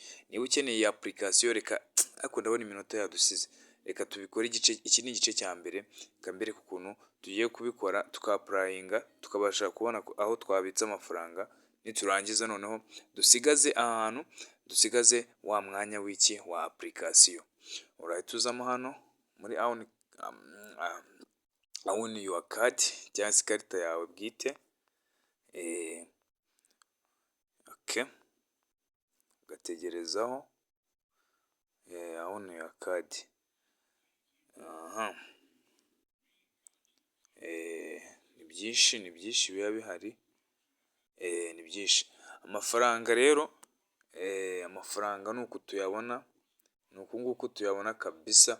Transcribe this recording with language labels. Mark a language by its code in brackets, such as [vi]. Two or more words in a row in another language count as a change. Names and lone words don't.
[rw] Niba ukeneye iyi application, ariko ndabona iminota yadusize, reka tubikore iki ni igice cya mbere, kambereka ukuntu tugiye kubikora tukapurayinga tukabasha kubona aho twabitsa amafaranga. Niturangiza noneho dusigaze wa mwanya w'iki wa application. Urahita uzamo hano muri [en] own your card [rw] cyangwa se ikarita yawe bwite. Ugategerezaho [en] own your card. [rw] Ni byinshi biba bihari, ni byinshi. Amafaranga rero, amafaranga ni uku tuyabona, ni uku nguku tuyabona kabisa.